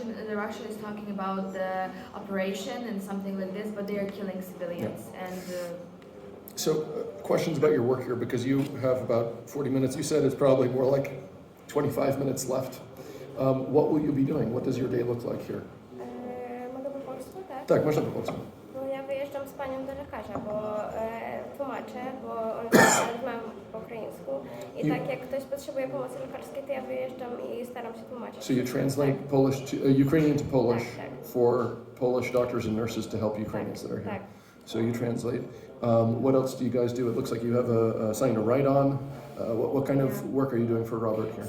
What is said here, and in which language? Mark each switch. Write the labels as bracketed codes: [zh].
[en] The Russia is talking about the operation and something like this, but they are killing civilians. And So questions about your work here, because you have about 40 minutes. You said it's probably more like 25 minutes left. What will you be doing? What does your day look like here? [pl] Mogę po polsku, tak? Tak, można po polsku. Bo ja wyjeżdżam z panią do lekarza, bo tłumaczę, bo on rozmawiam po ukraińsku i tak jak ktoś potrzebuje pomocy lekarskiej, to ja wyjeżdżam i staram się tłumaczyć. [en] So you translate Polish to Ukrainian to Polish for Polish doctors and nurses to help Ukrainians that are here. [pl] Tak. [en] So you translate. What else do you guys do? It looks like you have something to write on. What kind of work are you doing for Robert here?